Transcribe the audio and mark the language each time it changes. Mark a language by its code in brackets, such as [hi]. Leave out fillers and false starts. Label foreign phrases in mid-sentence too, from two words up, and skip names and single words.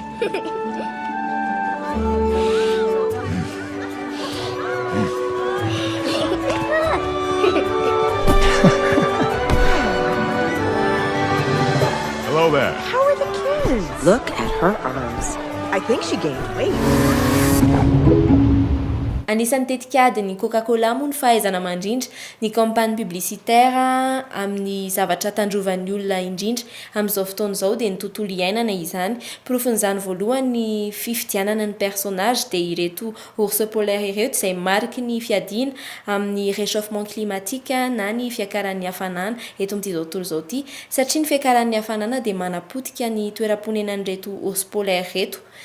[en] Hello there. How are the kids? Look at her arms. I think she gained weight. [mg] Anisan'ny tetikady ny Coca-Cola moa ny fahaizana mandrindra ny [fr] campagne publicitaire [mg] amin'ny zavatra tandrovan'ny olona indrindra amin'izao fotoana izao dia ny tontolo iainana izany. Porofon'izany voalohany ny fifidianana ny personnage dia ireto [fr] ours polaire [mg] ireto izay mariky ny fiadiana amin'ny [fr] réchauffement climatique [mg] na ny fiakaran'ny hafanana eto amin'ity tontolo izao ity satria ny fiakaran'ny hafanana dia manapotika ny toeram-ponenan'ireto [fr] ours polaire [mg] ireto.